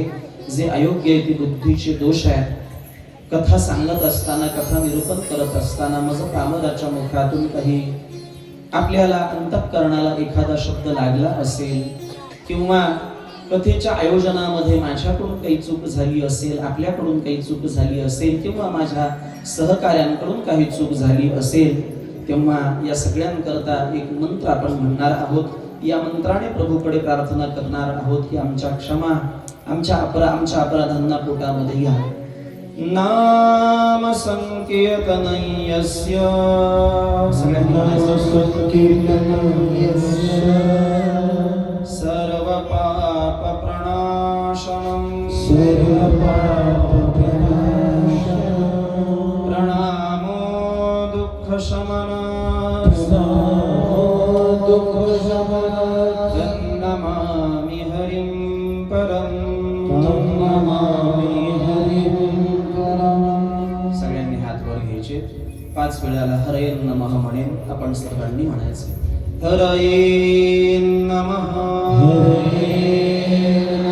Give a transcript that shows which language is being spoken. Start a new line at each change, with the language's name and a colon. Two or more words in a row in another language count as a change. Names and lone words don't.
Marathi: जे अयोग्य आहे ते बुद्धीचे दोष आहेत. कथा सांगत असताना, कथा निरूपण करत असताना मज कामदाच्या मुखातून काही आपल्याला अंतःकरणाला एखादा शब्द लागला असेल किंवा कथेच्या आयोजनामध्ये माझ्याकडून काही चूक झाली असेल, आपल्याकडून काही चूक झाली असेल किंवा माझ्या सहकार्यांकडून काही चूक झाली असेल, तेव्हा या सगळ्यांकरता एक मंत्र आपण म्हणणार आहोत. या मंत्राने प्रभूकडे प्रार्थना करणार आहोत की आमच्या क्षमा, आमच्या अपराधांना पोटामध्ये घ्या.
Sanskrit: नाम संकीर्तनयस्य सर्व पाप प्रणाशनम् प्रणामो दुःख नमामि हरिं परं.
Marathi: सगळ्यांनी 5 वेळाला
Sanskrit: हरये नमः
Marathi: म्हणेन. आपण सर्वांनी म्हणायचे
Sanskrit: हरये नमः हरये